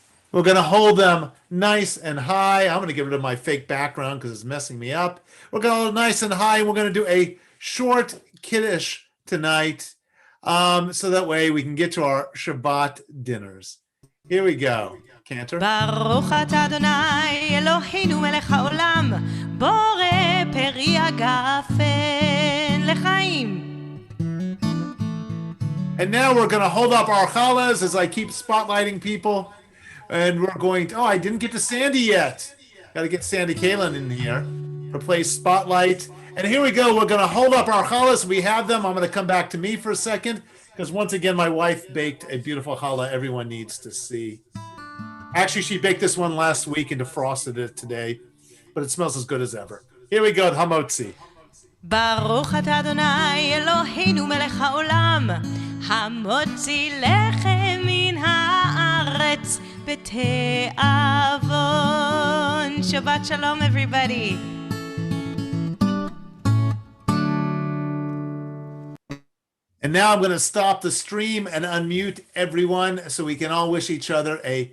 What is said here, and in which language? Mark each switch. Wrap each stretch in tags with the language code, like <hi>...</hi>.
<en>We're going to hold them nice and high. I'm going to get rid of my fake background because it's messing me up. We're going to hold it nice and high, and we're going to do a short Kiddush tonight, so that way we can get to our Shabbat dinners. Here we go. Cantor.</en> <he>ברוך אתה אדוני אלוהינו מלך העולם בורא פרי הגפן לחיים.</he> <en>And now we're going to hold up our challahs as I keep spotlighting people. And we're going to, I didn't get to Sandy yet. Got to get Sandy Kalin in here for play spotlight. And here we go. We're going to hold up our challahs. We have them. I'm going to come back to me for a second because once again, my wife baked a beautiful challah everyone needs to see. Actually, she baked this one last week and defrosted it today, but it smells as good as ever. Here we go, Hamotzi.</en> <he>ברוך אתה אדוני אלוהינו מלך העולם המוציא לחם מן הארץ בתיאבון.</he> <en>Shabbat shalom, everybody. And now I'm going to stop the stream and unmute everyone so we can all wish each other a</en>